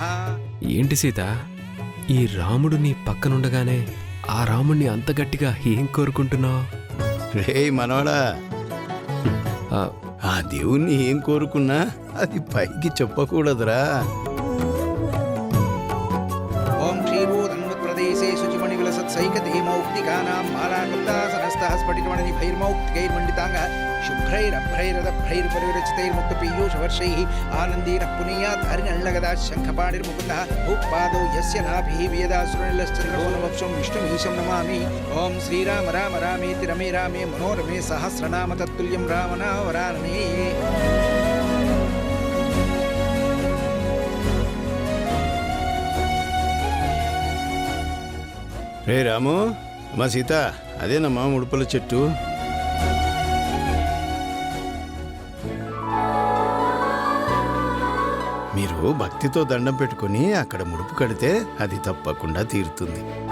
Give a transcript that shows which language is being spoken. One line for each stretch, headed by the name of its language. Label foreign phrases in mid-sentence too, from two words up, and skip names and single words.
Telugu: ఏంటి సీత, ఈ రాముడు నీ పక్కనుండగానే ఆ రాముణ్ణి అంత గట్టిగా ఏం కోరుకుంటున్నావు? రే మనోడా, ఆ దేవుణ్ణి ఏం కోరుకున్నా అది పైకి చెప్పకూడదురా.
Sanskrit: ఓం క్షీరోదన్మత్ప్రదేశే శుచి सैकतेमौक्तिकानां मालाकृतासनस्तः स्फटिकमणिभैर्मौक्तिकैर्मण्डिताङ्गः शुभ्रैरभ्रैरदभ्रैर्परिविरचितैर्मुक्तपीयूषवर्षैः आनन्देन पुनीयात् हरिणल्लगदा शङ्खपाणिर्मुकुन्दः भूपादौ यस्य नाभिः वेदासुरनिलश्चन्द्रवनवक्षं विष्णुमीशं नमामि ॐ श्रीराम राम रामेति रमे रामे मनोरमे सहस्रनाम तत्तुल्यं रामनावरानने
Telugu: రే రాము అమ్మా సీత అదేనమ్మా ముడుపుల చెట్టు. మీరు భక్తితో దండం పెట్టుకుని అక్కడ ముడుపు కడితే అది తప్పకుండా తీరుతుంది.